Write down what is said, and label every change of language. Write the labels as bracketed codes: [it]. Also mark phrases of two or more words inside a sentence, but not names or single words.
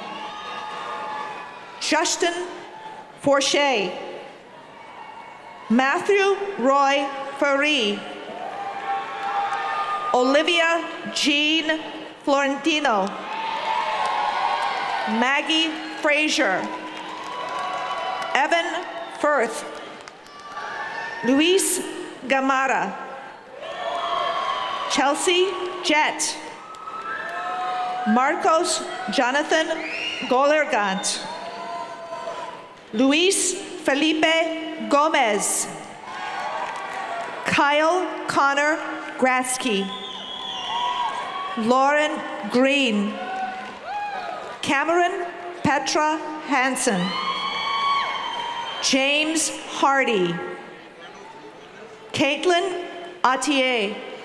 [en] Justin Forche, Matthew Roy Fari, Olivia Jean Florentino, Maggie Frazier, Evan Firth, Luis Gamara, Chelsea Jett. Marcos Jonathan Golergant. Luis Felipe Gomez. Kyle Connor Gratsky. Lauren Green. Cameron Petra Hansen. James Hardy. Caitlin Atier.